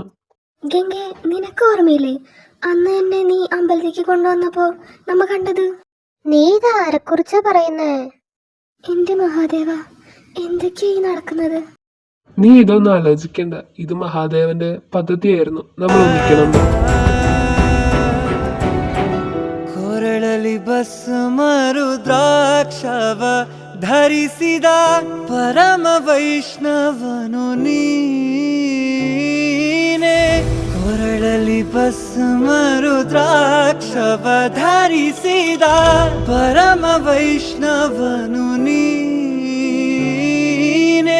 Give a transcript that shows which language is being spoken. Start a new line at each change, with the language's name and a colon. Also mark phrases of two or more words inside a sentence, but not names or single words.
Malayalam: ഗംഗെ, നിനക്ക് ഓർമ്മയില്ലേ അന്ന് എന്നെ നീ അമ്പലത്തിലേക്ക് കൊണ്ടുവന്നപ്പോ നമ്മ കണ്ടത്? നീ ഇത് ആരെക്കുറിച്ചാ പറയുന്നേ? എന്റെ മഹാദേവ, എന്തൊക്കെയായി നടക്കുന്നത്? നീ ഇതൊന്നും ആലോചിക്കണ്ട. ഇത് മഹാദേവന്റെ പദ്ധതിയായിരുന്നു നമ്മൾ ഒന്നിക്കണം.
Kannada: ಕೊರಳಲಿ ಭಸ್ಮ ರುದ್ರಾಕ್ಷವ ಧರಿಸಿದ ಪರಮ ವೈಷ್ಣವನು ನೀನೆ. ಕೊರಳಲಿ ಭಸ್ಮ ರುದ್ರಾಕ್ಷವ ಧರಿಸಿದ ಪರಮ ವೈಷ್ಣವನು ನೀನೆ.